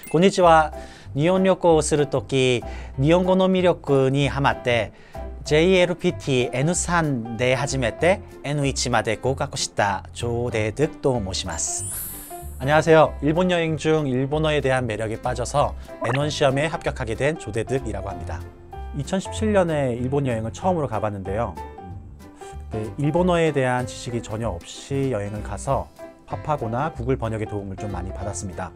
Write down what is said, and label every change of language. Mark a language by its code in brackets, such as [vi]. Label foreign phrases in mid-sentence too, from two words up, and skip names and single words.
[ja] こんにちは。日本旅行をするとき、日本語の魅力にハマって JLPT N3 で初めて N1 まで合格した조대득と申します。안녕하세요. [ko] 일본 여행 중 일본어에 대한 매력에 빠져서 N1 시험에 합격하게 된 조대득이라고 합니다. 2017년에 일본 여행을 처음으로 가봤는데요. 일본어에 대한 지식이 전혀 없이 여행을 가서 팝하고나 구글 번역의 도움을 좀 많이 받았습니다.